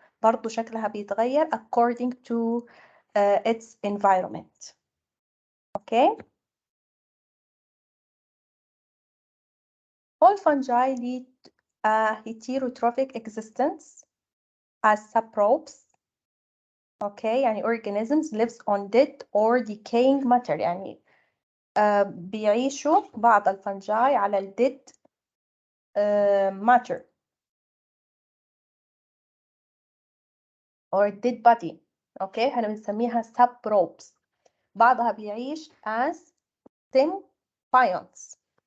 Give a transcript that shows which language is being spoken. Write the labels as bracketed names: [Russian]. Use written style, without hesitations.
[Arabic] برضو شكلها بيتغير [English] according to its environment. Okay? All fungi lead a heterotrophic existence as saprobes. Okay, يعني organisms lives on dead or decaying matter. [Arabic] يعني بيعيشوا بعض الفنجاي على ال [English] dead matter or dead body. [Arabic] Okay, احنا بنسميها saprobes. بعضها بيعيش [English] as symbionts.